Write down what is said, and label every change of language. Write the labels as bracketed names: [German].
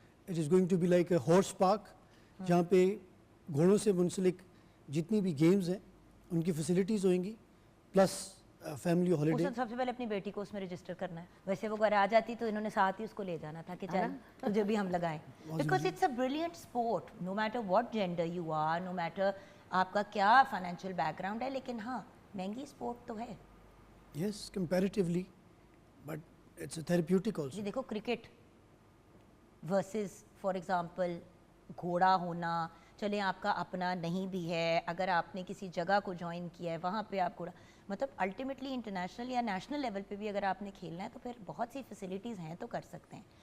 [English] it is going to be like a horse park, [Urdu] جہاں پہ گھوڑوں سے منسلک جتنی بھی گیمز ہیں ان کی فیسلٹیز ہوئیں گی، پلس فیملی ہالیڈے. سب سے پہلے اپنی بیٹی کو اس میں رجسٹر کرنا ہے. ویسے وہ گھر آ جاتی تو انہوں نے ساتھ ہی اس کو لے جانا تھا کہ چل تجھے بھی ہم لگائیں، [English] Because it's a brilliant sport. No matter what gender you are, [Urdu] no matter آپ کا کیا فائنینشیل بیک گراؤنڈ ہے، لیکن ہاں مہنگی اسپورٹ تو ہے. [English] Yes comparatively, but it's a therapeutic also. [Urdu] جی دیکھو کرکٹ ورسز فار ایگزامپل گھوڑا ہونا، چلیں آپ کا اپنا نہیں بھی ہے، اگر آپ نے کسی جگہ کو جوائن کیا ہے وہاں پہ آپ گھوڑا، مطلب الٹیمیٹلی انٹرنیشنل یا نیشنل لیول پہ بھی اگر آپ نے کھیلنا ہے تو پھر بہت سی فیسلٹیز ہیں تو کر سکتے ہیں.